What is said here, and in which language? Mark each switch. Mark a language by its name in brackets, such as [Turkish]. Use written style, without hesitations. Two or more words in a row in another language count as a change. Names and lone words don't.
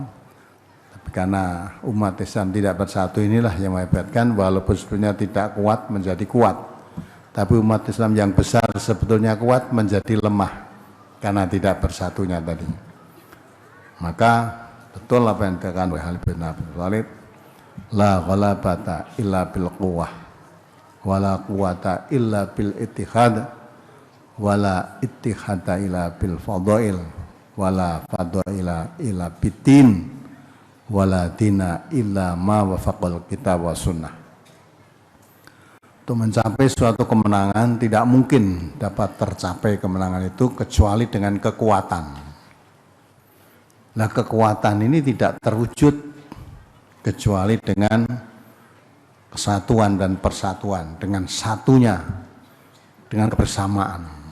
[Indonesian] Tapi karena umat Islam tidak bersatu inilah yang mengakibatkan walaupun sebetulnya tidak kuat menjadi kuat. Tapi umat Islam yang besar sebetulnya kuat menjadi lemah karena tidak bersatunya tadi. Maka betul apa yang dikatakan oleh Ali bin Abi Thalib, [Arabic] لا غلبة إلا بالقوة ولا قوة إلا بالاتحاد ولا اتحاد إلا بالفضائل ولا فضائل إلا بالدين ولا دين إلا ما وافق الكتاب والسنة. [Indonesian] Untuk mencapai suatu kemenangan tidak mungkin dapat tercapai kemenangan itu kecuali dengan kekuatan. Nah, kekuatan ini tidak terwujud kecuali dengan kesatuan dan persatuan, dengan satunya, dengan kebersamaan.